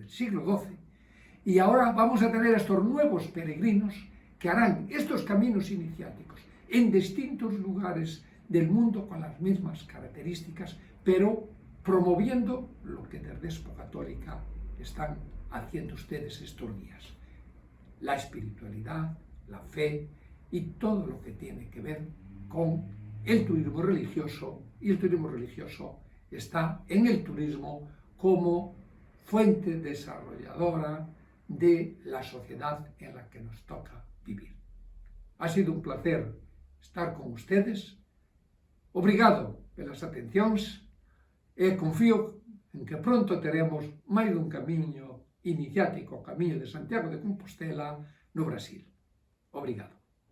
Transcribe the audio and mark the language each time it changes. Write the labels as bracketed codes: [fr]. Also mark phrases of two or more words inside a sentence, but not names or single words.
[es] el siglo XII, y ahora vamos a tener estos nuevos peregrinos que harán estos caminos iniciáticos en distintos lugares del mundo con las mismas características, pero promoviendo lo que desde Expo Católica están haciendo ustedes estos días: la espiritualidad, la fe y todo lo que tiene que ver con el turismo religioso. Y el turismo religioso está en el turismo como fuente desarrolladora de la sociedad en la que nos toca vivir. Ha sido un placer estar con ustedes. [gl] Obrigado pelas atencións e confío en que pronto teremos máis dun camiño iniciático, o Camiño de Santiago de Compostela, no Brasil. Obrigado.